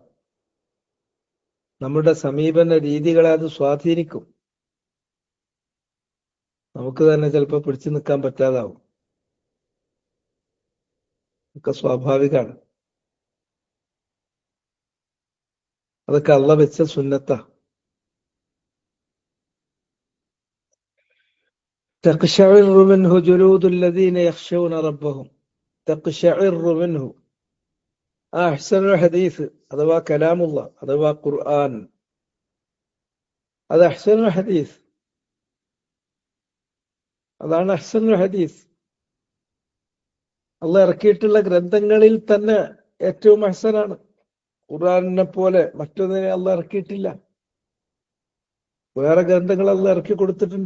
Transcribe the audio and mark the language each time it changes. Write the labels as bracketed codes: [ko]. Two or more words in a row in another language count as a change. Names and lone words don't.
[ml] നമ്മുടെ സമീപന രീതികളെ അത് സ്വാധീനിക്കും. നമുക്ക് തന്നെ ചിലപ്പോൾ പിടിച്ചു നിൽക്കാൻ പറ്റാതാവും. ഒക്കെ സ്വാഭാവികമാണ്. അതൊക്കെ അള്ളാഹ് വെച്ച സുന്നത്താ. [ar] تقشعر منه جلود الذين يخشون ربهم. تقشعر منه. أحسن الحديث هذا كلام الله، هذا قرآن. هذا أحسن الحديث. [ml] അതാണ് [ar] أحسن الحديث. [ml] അള്ളാഹ് ഇറക്കിയിട്ടുള്ള ഗ്രന്ഥങ്ങളിൽ തന്നെ ഏറ്റവും അഹ്സനാണ്. ഖുർആനിനെ പോലെ മറ്റൊന്നിനെ അള്ളാഹ് ഇറക്കിയിട്ടില്ല. വേറെ ഗ്രന്ഥങ്ങൾ അള്ളാഹ് ഇറക്കി കൊടുത്തിട്ടുണ്ട്.